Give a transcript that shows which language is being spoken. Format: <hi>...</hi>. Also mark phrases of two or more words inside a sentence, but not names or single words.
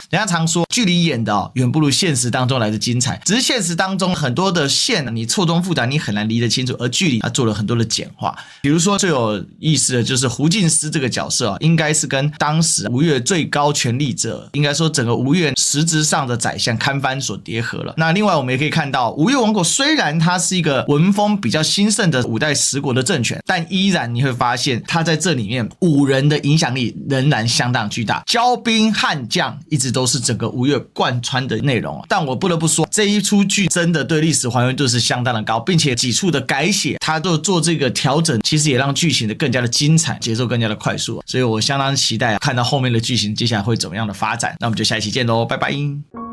<zh>人家常說劇裡演的遠不如現實當中來的精彩，只是現實當中很多的線你錯綜複雜，你很難理得清楚，而劇裡做了很多的簡化。比如說最有意思的就是胡進思這個角色應該是跟當時吳越最高權力者，應該說整個吳越實質上的宰相堪番所疊合了。那另外我們也可以看到，吴越王国雖然它是一個文風比較興盛的五代十國的政权，但依然你會發現它在這裡面武人的影響力仍然相當巨大，骄兵悍將一直都是整個吳越貫穿的內容。但我不得不說，這一出劇真的對歷史還原度是相當的高，並且幾處的改寫它都做這個調整，其實也讓劇情的更加的精彩，節奏更加的快速，所以我相當期待看到後面的劇情接下來會怎麼樣的發展。那我們就下一期見嘍，拜拜。</zh>